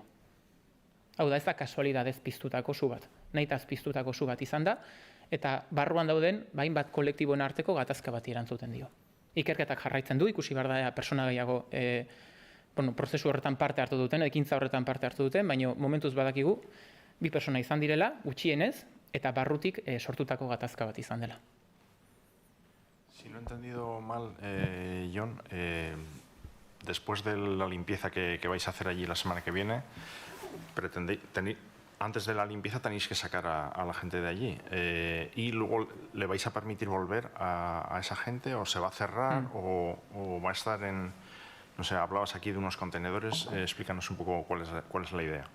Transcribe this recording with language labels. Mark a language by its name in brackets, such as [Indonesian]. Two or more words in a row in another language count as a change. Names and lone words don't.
[Basque] Hau da, ez da kasualidadez piztutako su bat, nahitaz piztutako su bat izan da, eta barruan dauden, hainbat kolektiboen arteko gatazka bati erantzuten dio. Ikerketak jarraitzen du, ikusi behar da persona gehiago prozesu horretan parte hartu duten, ekintza horretan parte hartu duten, baina momentuz badakigu bi pertsona izan direla, gutxienez, eta barrutik sortutako gatazka bat izan dela. [Spanish] Si no he entendido mal, Jon, después de la limpieza que vais a hacer allí la semana que viene, antes de la limpieza tenéis que sacar a la gente de allí y luego le vais a permitir volver a esa gente o se va a cerrar o va a estar en, no sé, hablabas aquí de unos contenedores, explícanos un poco cuál es la idea.